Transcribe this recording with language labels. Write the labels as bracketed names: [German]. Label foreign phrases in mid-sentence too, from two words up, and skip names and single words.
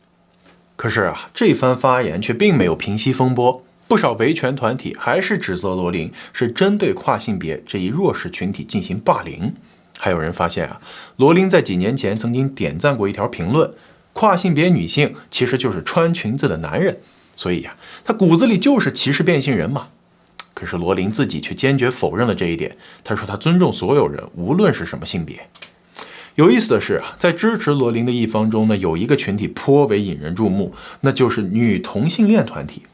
[Chinese] 可是啊，這番發言卻並沒有平息風波，不少維權團體還是指責羅琳是針對跨性別這一弱勢群體進行霸凌。還有人發現啊，羅琳在幾年前曾經點讚過一條評論，跨性別女性其實就是穿裙子的男人，所以啊，她骨子裡就是歧視變性人嘛。可是羅琳自己卻堅決否認了這一點，她說她尊重所有人，無論是什麼性別。有意思的是啊，在支持羅琳的一方中呢，有一個群体颇為引人注目，那就是女同性戀團體。